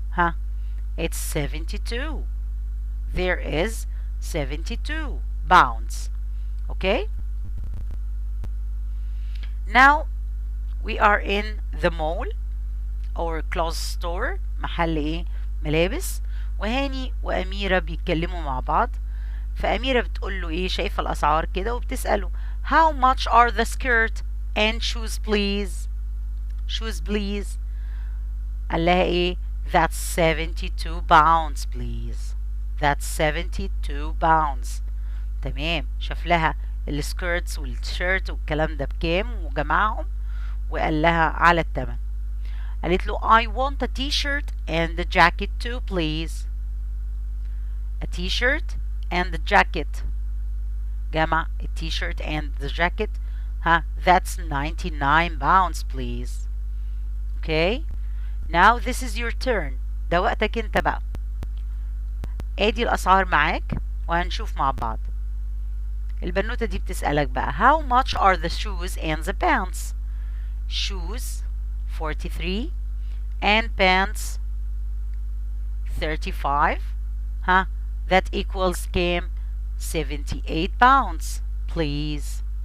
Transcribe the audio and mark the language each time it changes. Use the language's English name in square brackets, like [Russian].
[English] ها it's 72. There is 72 pounds. Okay? Now we are in the mall or clothes store. [Arabic] محل ايه؟ ملابس. وهاني وأميرة بيتكلموا مع بعض. فأميرة بتقول له ايه، شايفة الأسعار كده وبتسأله [English] how much are the skirt and shoes please? Shoes please. [Arabic] قال لها ايه؟ [English] that's 72 pounds please. That's 72 pounds. [Arabic] تمام. شاف لها السكيرتس والشيرت والكلام ده بكام وجمعهم وقال لها على الثمن. قالت له [English] I want a t-shirt and a jacket too please. A t-shirt and a jacket. جمع a t-shirt and the jacket. ها that's 99 pounds please. Okay. Now this is your turn. [Arabic] ده وقتك انت بقى. ادي الاسعار معاك وهنشوف مع بعض. البنوتة دي بتسألك بقى [English] how much are the shoes and the pants? Shoes 43 and pants 35. ها that equals [Arabic] كام؟ [English] 78 pounds please.